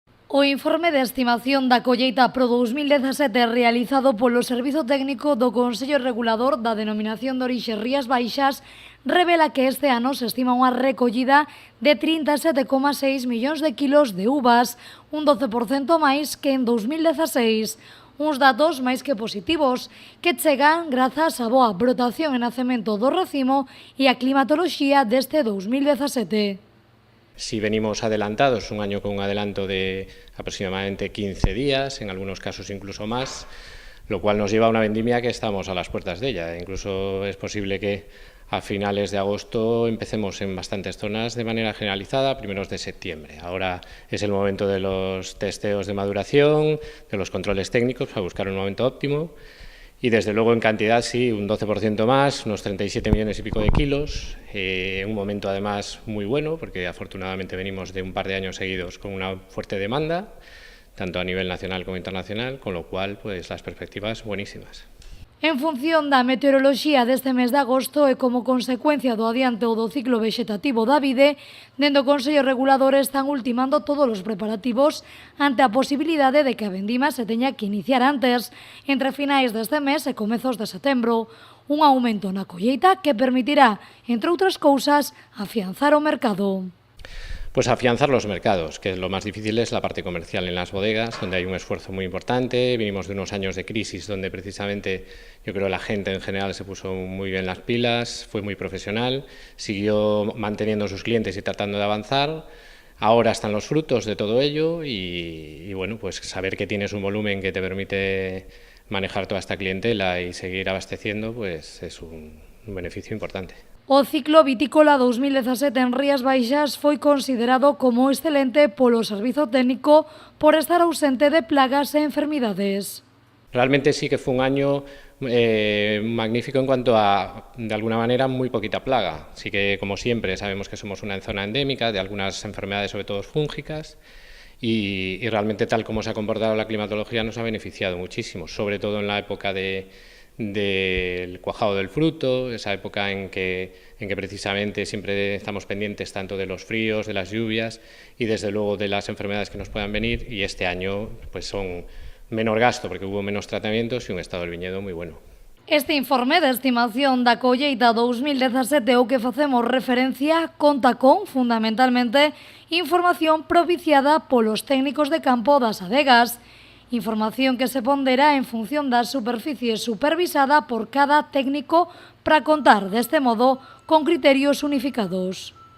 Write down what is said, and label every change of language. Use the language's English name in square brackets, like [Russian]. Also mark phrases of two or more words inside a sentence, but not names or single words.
[Galician] O informe de estimación da colleita pro 2017 realizado polo Servizo Técnico do Consello Regulador da Denominación de Orixe Rías Baixas revela que este ano se estima unha recollida de 37,6 millóns de kilos de uvas, un 12% máis que en 2016. Uns datos máis que positivos, que chegan grazas á boa brotación e nacemento do racimo e a climatoloxía deste 2017. [Spanish] Si venimos adelantados, un año con un adelanto de aproximadamente 15 días, en algunos casos incluso más, lo cual nos lleva a una vendimia que estamos a las puertas de ella. Incluso es posible que a finales de agosto empecemos en bastantes zonas de manera generalizada, primeros de septiembre. Ahora es el momento de los testeos de maduración, de los controles técnicos para buscar un momento óptimo. Y desde luego en cantidad sí, un 12% más, unos 37 millones y pico de kilos, un momento además muy bueno porque afortunadamente venimos de un par de años seguidos con una fuerte demanda, tanto a nivel nacional como internacional, con lo cual pues las perspectivas buenísimas. [Galician] En función da meteoroloxía deste mes de agosto e como consecuencia do adianto do ciclo vexetativo da vide, dende o Consello Regulador están ultimando todos os preparativos ante a posibilidade de que a vendima se teña que iniciar antes, entre finais deste mes e comezos de setembro. Un aumento na colleita que permitirá, entre outras cousas, afianzar o mercado. [Spanish] Pues afianzar los mercados, que lo más difícil es la parte comercial en las bodegas, donde hay un esfuerzo muy importante. Venimos de unos años de crisis donde precisamente yo creo la gente en general se puso muy bien las pilas, fue muy profesional, siguió manteniendo sus clientes y tratando de avanzar. Ahora están los frutos de todo ello y bueno, pues saber que tienes un volumen que te permite manejar toda esta clientela y seguir abasteciendo, pues es un beneficio importante. [Galician] O ciclo vitícola 2017 en Rías Baixas foi considerado como excelente polo Servizo Técnico por estar ausente de plagas e enfermidades. [Spanish] Realmente sí que fue un año magnífico en cuanto a, de alguna manera, muy poquita plaga. Sí que, como siempre, sabemos que somos una zona endémica de algunas enfermedades, sobre todo fúngicas, y realmente tal como se ha comportado la climatología nos ha beneficiado muchísimo, sobre todo en la época del cuajado del fruto, esa época en que precisamente siempre estamos pendientes tanto de los fríos, de las lluvias y desde luego de las enfermedades que nos puedan venir, y este año pues son menor gasto porque hubo menos tratamientos y un estado del viñedo muy bueno. [Galician] Este informe de estimación da colleita 2017 ao que facemos referencia conta con, fundamentalmente, información propiciada polos técnicos de campo das adegas, información que se pondera en función da superficie supervisada por cada técnico para contar deste modo con criterios unificados.